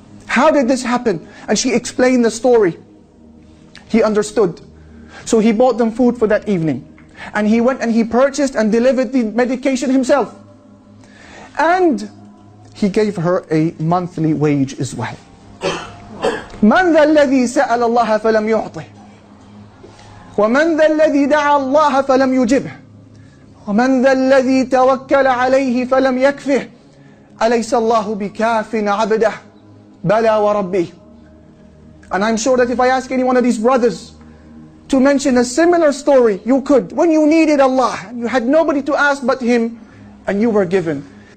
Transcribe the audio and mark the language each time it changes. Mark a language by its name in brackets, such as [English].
[English] How did this happen? And she explained the story. He understood. So he bought them food for that evening. And he went and he purchased and delivered the medication himself. And he gave her a monthly wage as well. [Arabic] من ذا الذي سأل الله فلم يعطه ومن ذا الذي دعا الله فلم يجبه ومن ذا الذي توكل عليه فلم يكفه أليس الله بكاف عبده بلى وربه [English] And I'm sure that if I ask any one of these brothers to mention a similar story, you could. When you needed Allah, and you had nobody to ask but Him, and you were given.